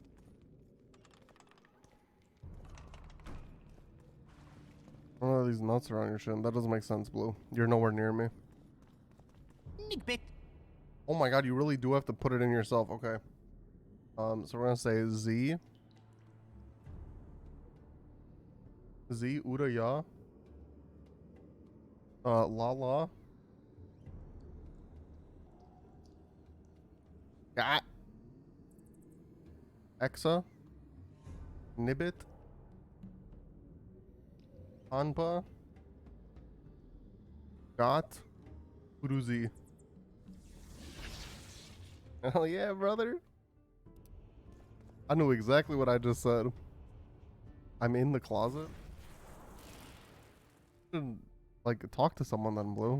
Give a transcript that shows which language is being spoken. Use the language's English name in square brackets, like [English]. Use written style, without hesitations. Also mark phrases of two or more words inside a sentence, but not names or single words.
[English] Oh, these nuts are on your shin. That doesn't make sense, Blue. You're nowhere near me. Oh my god, you really do have to put it in yourself. Okay. So we're gonna say Z. Z Udaya. La. Gat. Exa. Nibbit. Anpa. Got. Uruzi. Hell yeah, brother. I knew exactly what I just said. I'm in the closet. Should, like, talk to someone then, Blue.